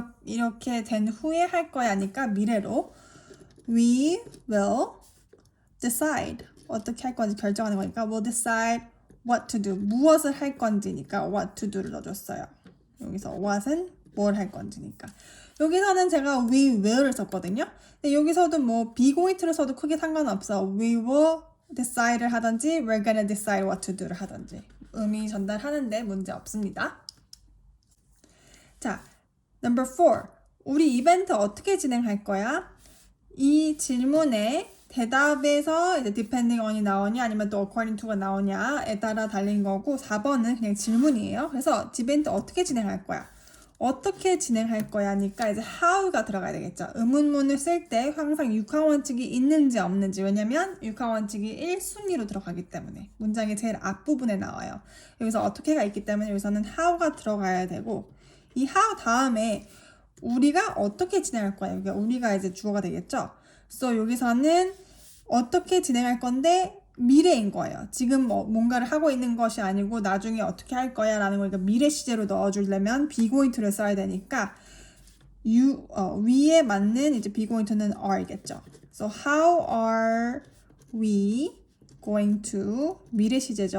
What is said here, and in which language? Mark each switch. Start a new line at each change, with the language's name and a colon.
Korean: 이렇게 된 후에 할 거야 하니까 미래로
English: we will decide
Korean: 어떻게 할 건지 결정하는 거니까
English: we'll decide what to do
Korean: 무엇을 할 건지니까 what to do를 넣어줬어요. 여기서 what은 뭘 할 건지니까 여기서는 제가 we will을 썼거든요. 근데 여기서도 뭐 be going to를 써도 크게 상관없어.
English: we will decide
Korean: 를 하든지
English: we're gonna decide what to do
Korean: 를 하든지 의미 전달하는데 문제 없습니다. 자, number 4. 우리 이벤트 어떻게 진행할 거야? 이 질문에 대답에서 이제 depending on이 나오냐 아니면 또 according to가 나오냐에 따라 달린 거고 4번은 그냥 질문이에요. 그래서 디베이트 어떻게 진행할 거야? 어떻게 진행할 거야니까 이제 how가 들어가야 되겠죠. 의문문을 쓸 때 항상 육하원칙이 있는지 없는지 왜냐면 육하원칙이 1순위로 들어가기 때문에 문장의 제일 앞부분에 나와요. 여기서 어떻게가 있기 때문에 여기서는 how가 들어가야 되고 이 how 다음에 우리가 어떻게 진행할 거야? 여기가 우리가 이제 주어가 되겠죠. 그래서 여기서는 어떻게 진행할 건데 미래인 거예요. 지금 뭔가를 하고 있는 것이 아니고 나중에 어떻게 할 거야 라는 걸 미래 시제로 넣어주려면 be going to를 써야 되니까 위에 맞는 이제 be going to는 are겠죠.
English: So how are we going to
Korean: 미래 시제죠.